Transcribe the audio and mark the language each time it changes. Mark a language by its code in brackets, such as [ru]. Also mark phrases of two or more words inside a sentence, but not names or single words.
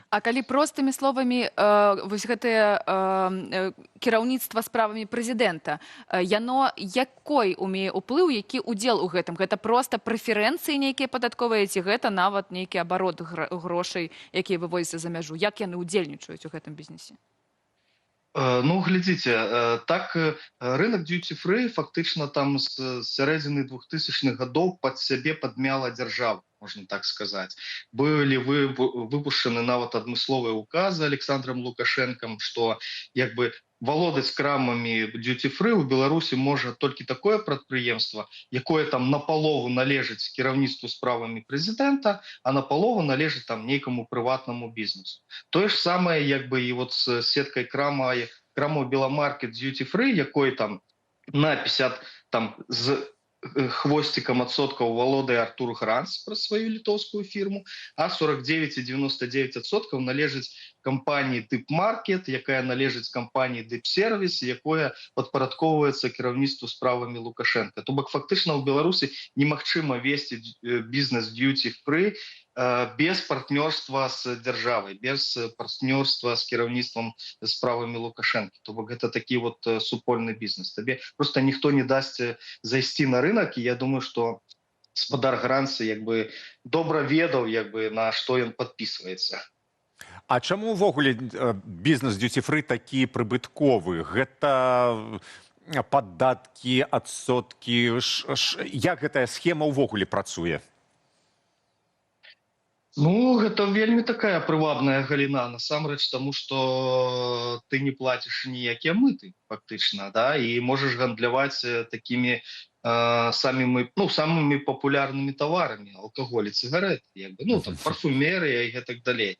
[be] А калі простымі словамі вось гэтае кіраўніцтва справамі прэзідэнта, яно якой умее ўплыў, які ўдзел у гэтым? Гэта проста прэферэнцыі нейкія падатковыя, ці гэта нават нейкі абарот грошай, якія вывозяцца за мяжу? Як яны ўдзельнічаюць у гэтым бізнесе? Ну, глядзіце, так рынок duty-free фактычна там з сярэдзіны 2000-х гадоў пад сябе падмяла дзяржава, можна так сказаць. Былі выпушчаны нават адмысловыя указы Александром Лукашэнкам, што як бы валодаць крамамі duty-free у Беларусі можа толькі такое прадпрыемства, якое там напалову належыць кіраўніцтву справамі прэзідэнта, а напалову належыць там нейкаму прыватнаму бізнесу. Тое ж самае як бы і вот з сеткай крамаў Беламаркет duty-free, якой там на 50 там з хвосцікам адсоткаў валодае Артур Гранц праз сваю літоўскую фірму, а 49,99% належыць кампаніі Дыпмаркет, якая належыць кампаніі Дыпсервіс, якое падпарадкоўваецца кіраўніцтву справамі Лукашэнка. То бок фактычна ў Беларусі немагчыма весці бізнес duty-free без партнёрства з дзяржавай, без партнёрства з кіраўніцтвам справамі Лукашэнкі. То бок гэта такі вот супольны бізнес. Табе просто ніхто не дасць зайсці на рынок, і я думаю, што гаспадар Гранц як бы добра ведаў, як бы на што ён падпісваецца. А чаму ўвогуле бізнес duty-free такі прыбытковы? Гэта падаткі, адсоткі, як гэтая схема ўвогуле працуе? Ну, гэта вельмі такая прывабная галіна, насамрэч, таму што ты не плаціш ніякія мыты, фактычна, да, і можаш гандляваць такімі самымі папулярнымі таварамі, алкаголь і цыгарэты, як бы, ну, там, парфумерыя і гэтак далей.